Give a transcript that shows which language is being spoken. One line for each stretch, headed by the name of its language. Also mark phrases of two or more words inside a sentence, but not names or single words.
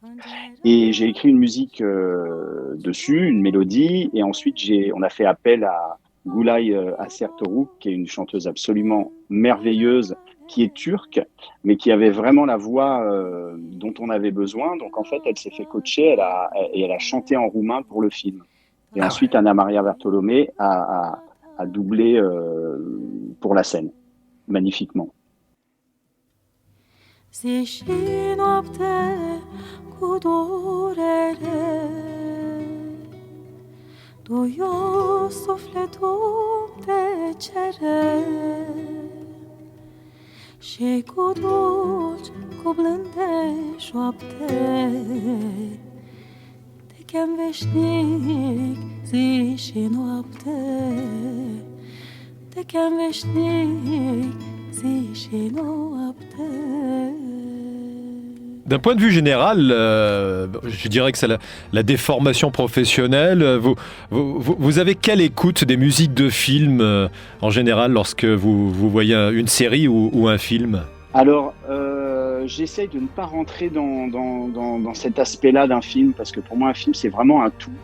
French: Et j'ai écrit une musique dessus, une mélodie, et ensuite on a fait appel à Gülay Asertoru, qui est une chanteuse absolument merveilleuse, qui est turque, mais qui avait vraiment la voix dont on avait besoin. Donc en fait, elle s'est fait coacher, elle a chanté en roumain pour le film. Et ensuite, Anna Maria Bertolomé a doublé pour la scène, magnifiquement.
Romanian: Zi și noapte cu durere, duios sufletul te cere, și cu dulci, cu blânde șoapte, te chem veșnic zi și noapte, te chem veșnic zi și noapte.
French: D'un point de vue général, je dirais que c'est la déformation professionnelle. Vous avez quelle écoute des musiques de films en général lorsque vous voyez une série ou un film ? Alors, j'essaye de ne pas rentrer dans cet aspect-là d'un film, parce que pour moi, un film, c'est vraiment un tout.